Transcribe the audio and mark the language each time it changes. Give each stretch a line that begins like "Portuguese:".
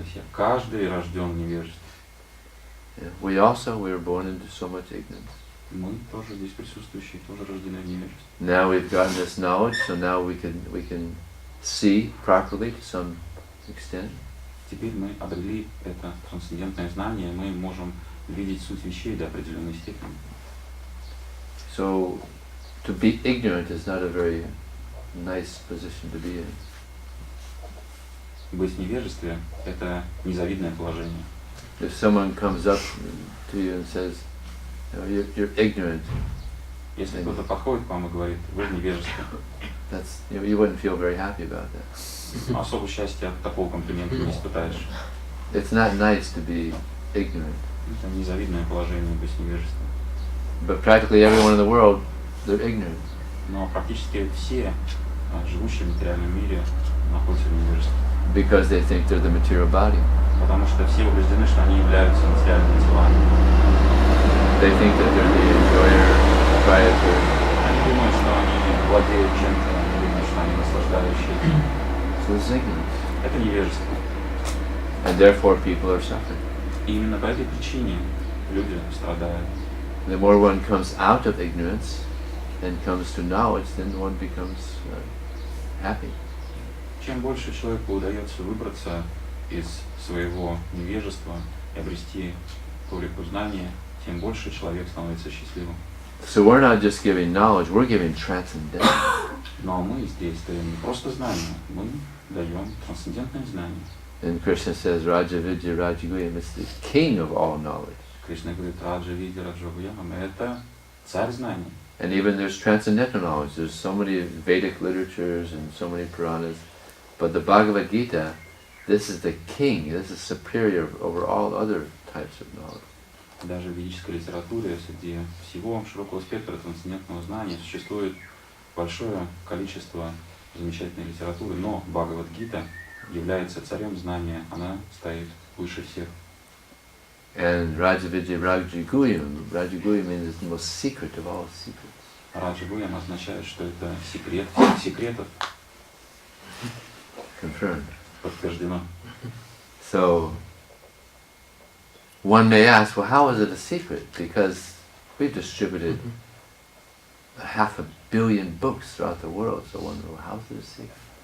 Russian: Каждый рожден в невежестве.
English: We are born into so much ignorance.
Russian: Мы тоже здесь присутствующие, тоже рождены в невежестве.
English: Now we've gotten this knowledge, so now we can see properly to some extent.
Russian: Теперь мы обрели это трансцендентное знание, мы можем видеть суть вещей до определенной степени.
English: So to be ignorant is not a very nice position to be in.
Russian: Быть в невежестве – это незавидное положение.
English: If someone comes up to you and says, you're ignorant,
Russian: если кто-то подходит к вам и говорит: вы в невежестве,
English: that's, you wouldn't feel very happy about that.
Russian: Особого счастья от такого комплимента не испытаешь.
English: It's not nice to be ignorant.
Russian: Это незавидное положение быть в невежестве.
English: But practically everyone in the world, they're ignorant.
Russian: Но практически все живущие в материальном мире находятся в невежестве.
English: Because they think they're the material body.
Russian: Потому что все убеждены, что они являются материальными телами.
English: They think that they're the enjoyer, proprietor.
Russian: Они думают, что они владеют чем-то, они думают, что они наслаждающиеся.
English: So it's ignorance.
Russian: Это невежество.
English: And therefore people are suffering.
Russian: И именно по этой причине люди страдают.
English: The more one comes out of ignorance and comes to knowledge, then one becomes happy.
Russian: Чем больше человеку удается выбраться из своего невежества и обрести толику знания, тем больше человек становится счастливым.
English: So we're not just giving knowledge, we're giving transcendence.
Russian: Но мы здесь даем не просто знания, мы даем трансцендентное знание.
English: And Krishna says, Raja Vidya Rajaguyam is the king of all knowledge.
Russian: Кришна говорит, Раджа Видя Раджагуямам, это царь знаний.
English: And even there's transcendental knowledge. There's so many Vedic literatures and so many Puranas. But the Bhagavad Gita, this is the king, this is superior over all other types of knowledge.
Russian: Даже в ведической литературе среди всего широкого спектра трансцендентного знания существует большое количество замечательной литературы, но Бхагавад-гита является царем знания, она стоит выше всех.
English: And Rajavidya Rajaguyam, Rajaguyam means the most secret of all secrets.
Russian: Раджагуям означает, что это секрет всех секретов.
English: Confirmed.
Russian: Подтверждено.
English: So, one may ask, well, how is it a secret? Because we've distributed 500 million books throughout the world, so one, well, how is it a secret?